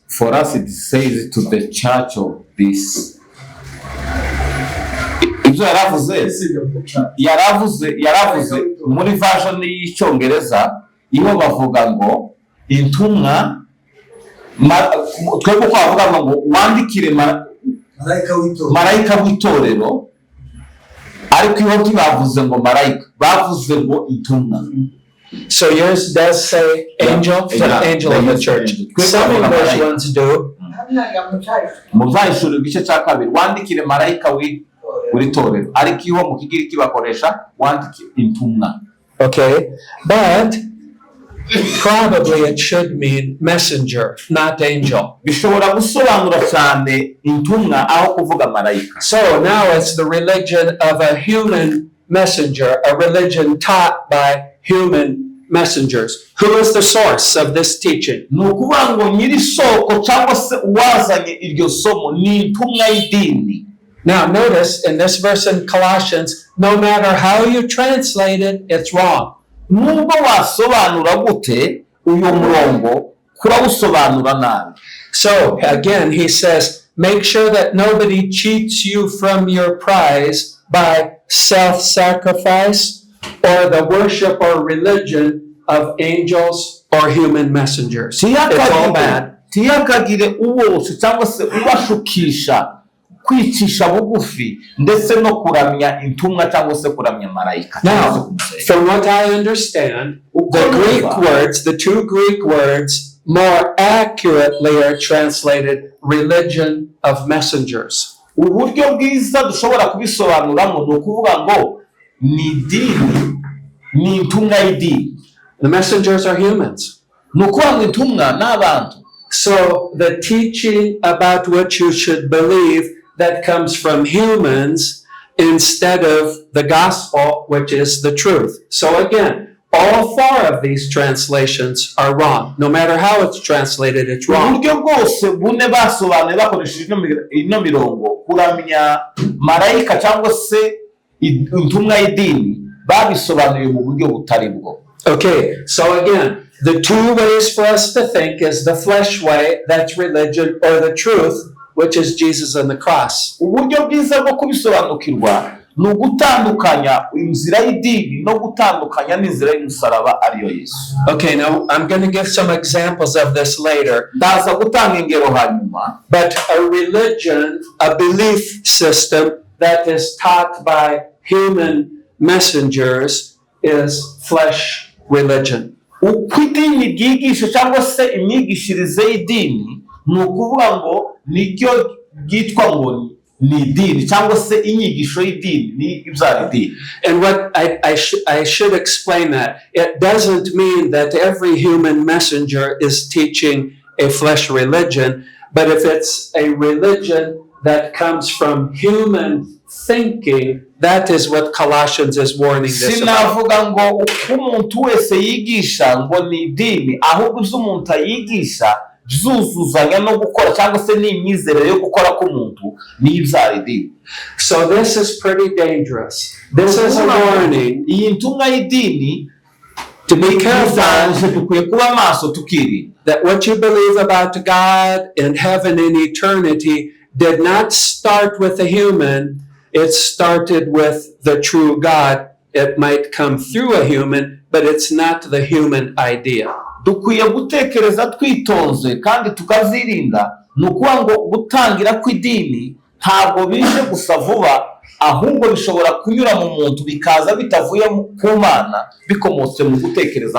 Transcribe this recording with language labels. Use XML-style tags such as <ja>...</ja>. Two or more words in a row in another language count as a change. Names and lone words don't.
<en>No, for us it says to the church of this.</en> <rw>Ibyo yaravuze muri version y'icyongereza iyo bavuga ngo intumwa twebwe ko bavuga ngo wandikire marayika w'itorero, ariko iyo bavuze ngo marayika bavuze ngo intumwa.</rw> <en>So yours does say angel, the angel of the church. Some English ones do.</en> <rw>Muzayishura igice cya kabiri wandikire marayika w'itorero, ariko iyo mu kigiriki bakoresha wandikire intumwa.</rw> <en>Okay, but probably it should mean messenger, not angel.</en> <rw>Bishobora gusobanura cyane intumwa aho kuvuga marayika.</rw> <en>So now it's the religion of a human messenger, a religion taught by human messengers. Who is the source of this teaching?</en> <rw>Nukuvuga ngo nyiri soko cyangwa se wazanye iryo somo ni intumwa y'idini.</rw> <en>Now notice in this verse in Colossians, no matter how you translate it, it's wrong.</en> <rw>Nubwo wasobanura gute uyu murongo kurawusobanura nabi.</rw> <en>So again he says, make sure that nobody cheats you from your prize by self-sacrifice or the worship or religion of angels or human messengers. It's all bad.</en> <rw>Tiyakagire uwose cyangwa se ubashukisha kwicisha bugufi ndetse no kuramya intumwa cyangwa se kuramya marayika.</rw> <en>Now, from what I understand, the two Greek words more accurately are translated religion of messengers.</en> <rw>Uburyo bwiza dushobora kubisobanuramo ni ukuvuga ngo ni idini, ni intumwa y'idini.</rw> <en>The messengers are humans.</en> <rw>Ni ukuvuga ngo intumwa ni abantu.</rw> <en>So the teaching about what you should believe that comes from humans instead of the gospel, which is the truth. So again, all four of these translations are wrong. No matter how it's translated, it's wrong.</en> <rw>Uburyo bwose bune basobanuye bakoresheje ino mirongo kuramya marayika cyangwa se intumwa y'idini babisobanuye mu buryo butari bwo.</rw> <en>Okay, so again, the two ways for us to think is the flesh way, that's religion, or the truth, which is Jesus on the cross.</en> <rw>Uburyo bwiza bwo kubisobanukirwa ni ugutandukanya inzira y'idini no gutandukanya n'inzira y'umusaraba ariyo Yesu.</rw> <en>Okay, now I'm going to give some examples of this later.</en> <rw>Ndaza gutanga ingero hanyuma.</rw> <en>But a religion, a belief system that is taught by human messengers is flesh religion.</en> <rw>Uko idini ryigisha cyangwa se imyigishirize y'idini ni ukuvuga ngo nicyo ryitwa ngo ni idini cyangwa se inyigisho y'idini ni ibyara idini.</rw> <en>And what I should explain that it doesn't mean that every human messenger is teaching a flesh religion, but if it's a religion that comes from human thinking, that is what Colossians is warning this about.</en> <rw>Sinavuga ngo uko umuntu wese yigisha ngo ni idini, ahubwo ibyo umuntu ayigisha zuzuzanya no gukora cyangwa se n'imyizerere yo gukora k'umuntu ni ibyara idini.</rw> <en>So this is pretty dangerous. This is a warning.</en> <rw>Iyi ntumwa y'idini</rw> <en>to be careful</en> <rw>dukwiye kuba maso tukiri</rw> <en>that what you believe about God and heaven and eternity did not start with a human. It started with the true God. It might come through a human, but it's not the human idea.</en> <rw>Dukwiye gutekereza twitonze kandi tukazirinda nukuvuga ngo gutangira kw'idini ntabwo bije gusa vuba, ahubwo bishobora kunyura mu muntu bikaza bitavuye ku Mana bikomotse mu gutekereza.</rw>